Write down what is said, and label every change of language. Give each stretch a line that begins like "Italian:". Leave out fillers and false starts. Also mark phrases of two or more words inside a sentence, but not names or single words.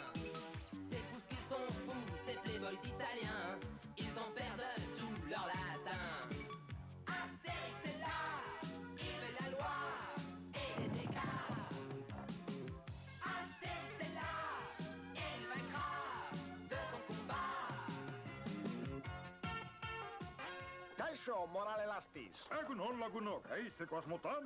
French: C'est fous ce qu'ils sont fous, ces playboys italiens. Ils en perdent tout leur latin. Astérix est là, il fait la loi et les dégâts. Astérix est là, et il vaincra de son combat.
Basque: Kaixo, Moral Elastis. Egun on lagunok, eitzeko asmotan?